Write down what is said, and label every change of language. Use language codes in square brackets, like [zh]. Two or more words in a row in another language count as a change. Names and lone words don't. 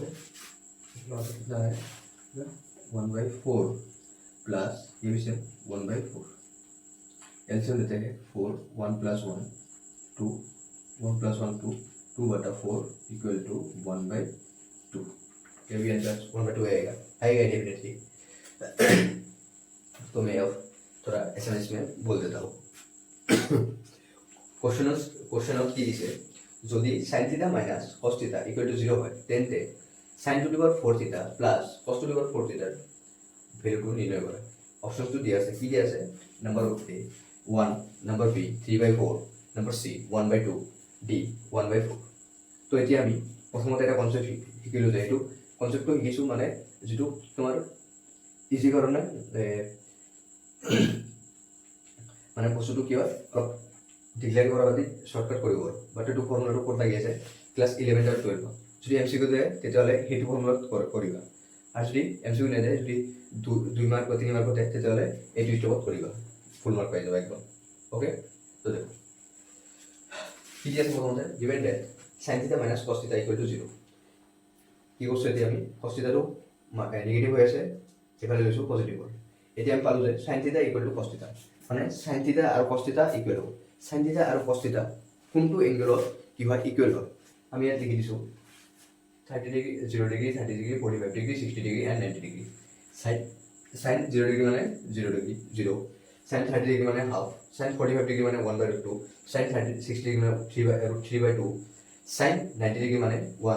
[hi] कितना आया 1/4 प्लस ये भी सेम 1/4, एलसीएम लेते हैं 4, 1 + 1 2, 1 + 1 2, 2/4 [en] equal to [hi] 1/2, ये भी आंसर 1/2 आएगा डेफिनेटली। तो मैं अब थोड़ा एसएमएस में बोल देता हूँ। [as] क्वेश्चन কি দিছে যদি sin θ মাইনাস cos θ [en] equal to [as] 0 হয় তেন্তে sin [en] to the power [as] 4 θ প্লাস cos [en] to the power [as] 4 θ ভ্যালুটো নির্ণয় কৰা। অপশনটো দিয়া আছে, কি দিয়া আছে? [en] number A 1, number B 3/4, number C 1/2, D 1/4. [as] তো এতিয়া আমি প্ৰথমতে এটা কনসেপ্ট শিকিলো, যে এইটো কনসেপ্টটো শিকিছো মানে যেটো তোমাৰ ইজি কাৰণে মানে বস্তুটো কি হয় অলপ ডিক্লেয়াৰ কৰা বাদ শৰ্টকাট কৰিব আৰু বাট এইটো ফৰ্মুলাটো ক'ত লাগি আছে ক্লাছ 11 আৰু 12 যদি এমচিকিউ দিয়ে তেতিয়াহ'লে সেইটো ফৰ্মুলাত কৰিবা, আৰু যদি এমচিকিউ নিদিয়ে যদি 2 মাৰ্ক বা 3 মাৰ্ক দিয়ে তেতিয়াহ'লে এইটো ষ্টপত কৰিবা, [en] full mark [as] পাই যাবা একদম। ওকে, তো দেখো কি আছে প্ৰথমতে [en] given that [as] sin θ মাইনাস cos θ [en] equal to [as] 0। কি কৰিছোঁ এতিয়া আমি cos θটো নেগেটিভ হৈ আছে, এফালে লৈছোঁ পজিটিভ হ'ল। এতিয়া আমি পালোঁ যে sin θ [en] equal to [as] cos θ, মানে sin θ আৰু cos θ ইকুৱেল হ'ব। sin θ আৰু cos θ কোনটো এংগলত কি হয় ইকুৱেল হয়, আমি ইয়াত লিখি দিছোঁ 30 ডিগ্ৰী 0 ডিগ্ৰী 30 ডিগ্ৰী 45 ডিগ্ৰী 60 ডিগ্ৰী এণ্ড 90 ডিগ্ৰী। sin 0 ডিগ্ৰী মানে 0 ডিগ্ৰী 0, sin 30 ডিগ্ৰী মানে হাফ, sin 45 ডিগ্ৰী মানে 1/2, sin 60 ডিগ্ৰী মানে 3/2, sin 90 ডিগ্ৰী মানে 1।